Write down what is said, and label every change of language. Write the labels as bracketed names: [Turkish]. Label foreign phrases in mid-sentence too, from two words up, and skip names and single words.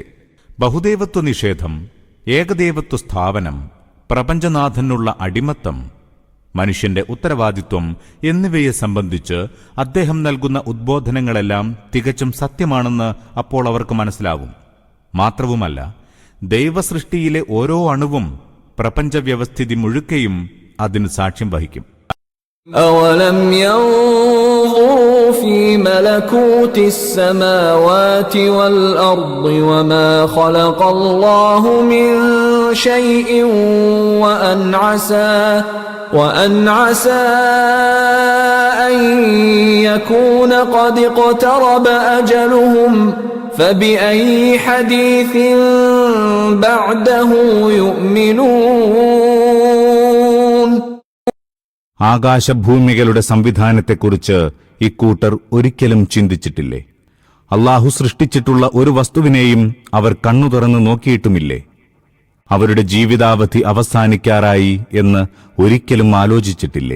[Malayalam] ബഹുദൈവത്വ നിഷേധം, ഏകദേവത്വ സ്ഥാപനം, പ്രപഞ്ചനാഥനുള്ള അടിമത്തം, മനുഷ്യന്റെ ഉത്തരവാദിത്വം എന്നിവയെ സംബന്ധിച്ച് അദ്ദേഹം നൽകുന്ന ഉദ്ബോധനങ്ങളെല്ലാം തികച്ചും സത്യമാണെന്ന് അപ്പോൾ അവർക്ക് മനസ്സിലാവും. മാത്രവുമല്ല, ദൈവസൃഷ്ടിയിലെ ഓരോ അണുവും പ്രപഞ്ചവ്യവസ്ഥിതി മുഴുക്കയും അതിന് സാക്ഷ്യം വഹിക്കും. [Arabic] أولم ينظروا في ملكوت السماوات والأرض وما خلق الله من شيء وأن عسى أن يكون قد اقترب أجلهم فبأي حديث بعده يؤمنون. [Malayalam] ആകാശഭൂമികളുടെ സംവിധാനത്തെക്കുറിച്ച് ഇക്കൂട്ടർ ഒരിക്കലും ചിന്തിച്ചിട്ടില്ലേ? അല്ലാഹു സൃഷ്ടിച്ചിട്ടുള്ള ഒരു വസ്തുവിനെയും അവർ കണ്ണു തുറന്ന് നോക്കിയിട്ടുമില്ലേ? അവരുടെ ജീവിതാവധി അവസാനിക്കാറായി എന്ന് ഒരിക്കലും ആലോചിച്ചിട്ടില്ലേ?